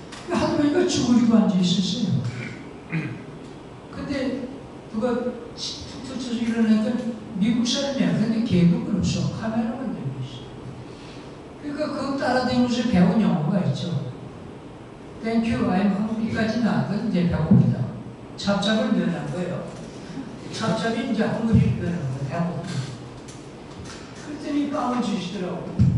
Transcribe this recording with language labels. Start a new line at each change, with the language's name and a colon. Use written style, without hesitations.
Korean: 할머니가 죽으리고 앉아 있었어요. 근데 누가 툭툭 쳐서 일어나니까 미국 사람이야. 근데 계급은 없어. 카메라만 들고 있어. 그러니까 그거 따라다니면서 배운 영어가 있죠.
English: Thank you, I'm hungry
Korean: 까지 나왔거든. 이제 배고프다. 찹찹을 면한 거예요. 찹찹이 이제 hungry 면한 거예요. 배고프다. 그랬더니 빵을 주시더라고.